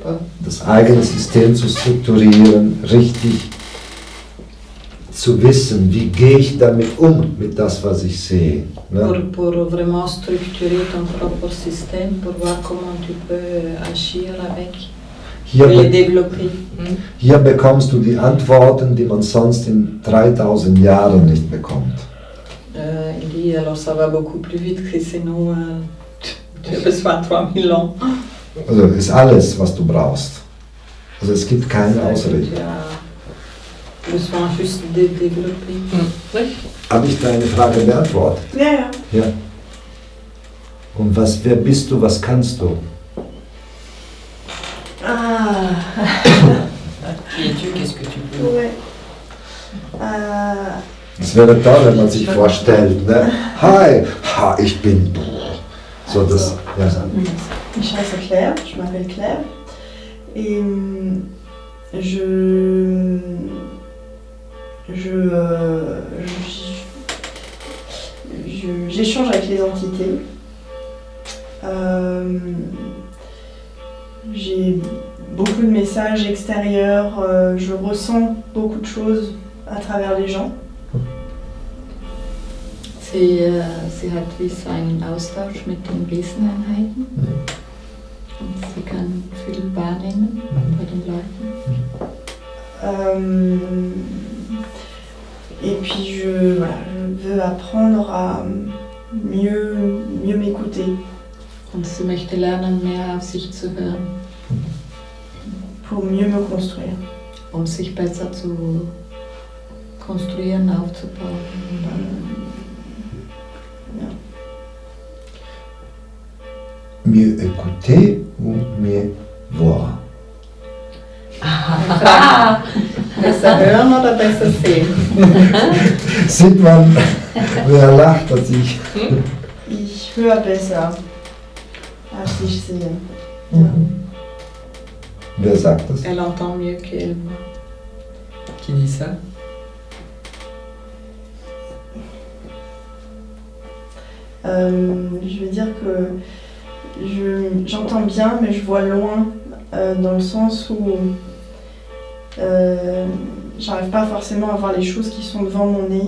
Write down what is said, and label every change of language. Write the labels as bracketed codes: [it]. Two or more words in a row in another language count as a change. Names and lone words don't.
[de] Das eigene System zu strukturieren, richtig zu wissen, wie gehe ich damit mit das, was ich sehe. Ne? [fr] Pour vraiment structurer ton propre système, pour voir comment tu peux agir avec. les développer. [de] hier bekommst du die Antworten, die man sonst in 3000 Jahren nicht bekommt. [fr] Il dit alors ça va beaucoup plus vite que sinon tu as besoin de 3000 ans. [de] Also ist alles, was du brauchst. Also es gibt keine Ausrede. [fr] Tu as besoin juste de développer. Oui. [de] Habe ich deine Frage beantwortet? Ja. Ja. Und wer bist du, was kannst du? Ah, [fr] Qui es-tu? Qu'est-ce que tu peux? ouais. [de] Es wäre toll, wenn man sich vorstellt, ne? Hi, ich bin du. So das, ja. [fr] Je m'appelle Claire, Claire. Et j'échange avec les entités. J'ai beaucoup de messages extérieurs, je ressens beaucoup de choses à travers les gens. [de] Sie hat wie so einen Austausch mit den Weseneinheiten. Und sie kann viel wahrnehmen bei den Leuten. [fr] Et puis je veux apprendre à mieux m'écouter. [de] Und sie möchte lernen, mehr auf sich zu hören, [fr] Pour mieux me construire. [de] um sich besser zu konstruieren, aufzubauen. [fr] Mieux écouter ou mieux voir? [de] Besser hören oder besser sehen? Sieht man, wer lacht, dass ich. Ich höre besser, als ich sehe. Wer sagt das? [fr] Elle entend mieux qu'elle voit. Qui dit ça? Je veux dire que j'entends bien, mais je vois loin, dans le sens où j'arrive pas forcément à voir les choses qui sont devant mon nez.